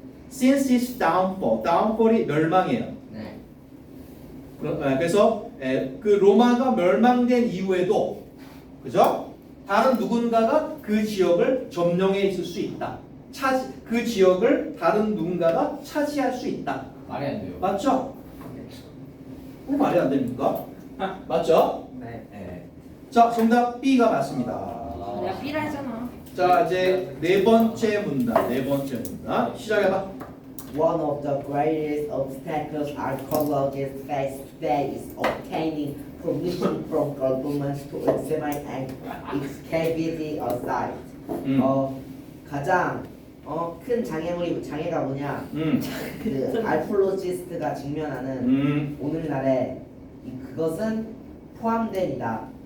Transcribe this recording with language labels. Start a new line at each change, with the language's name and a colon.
English: Since its downfall, downfall이
Korean: 멸망이에요. 네. 그래서 그 로마가 멸망된 이후에도, 그죠? 다른 누군가가 그 지역을 점령해 있을 수 있다. 그 지역을 다른 누군가가 차지할 수 있다. 말이 안 돼요. 맞죠? 말이 안 됩니까? 맞죠? 네. 네. 자, 정답 B가 맞습니다. 내가 B라 했잖아. 자, 이제 네 번째 문단. 시작해봐.
English: One of the greatest obstacles archaeologists face today is obtaining permission from governments to examine and excavate a site.
Korean: 가장 큰 장애가 뭐냐? 그 알프로지스트가 직면하는 오늘날에 그것은 포함된이다.